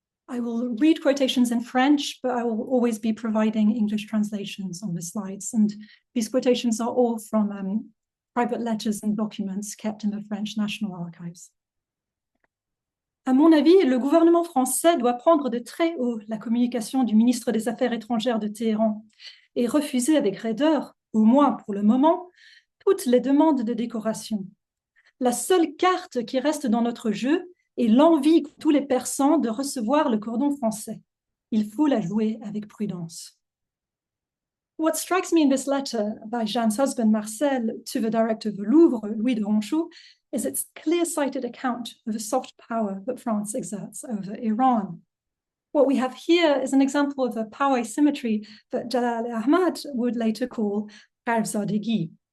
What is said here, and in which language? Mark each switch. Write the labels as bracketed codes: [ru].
[en] I will read quotations in French, but I will always be providing English translations on the slides. And these quotations are all from private letters and documents kept in the French National Archives. [fr] À mon avis, le gouvernement français doit prendre de très haut la communication du ministre des Affaires étrangères de Téhéran et refuser avec raideur, au moins pour le moment, toutes les demandes de décoration. La seule carte qui reste dans notre jeu est l'envie qu'ont tous les Persans de recevoir le cordon français. Il faut la jouer avec prudence. [en] What strikes me in this letter by Jane's husband, Marcel, to the director of the Louvre, Louis de Ronchou, is its clear-sighted account of the soft power that France exerts over Iran. What we have here is an example of a power asymmetry that Jalal Ahmad would later call Qarzadegi.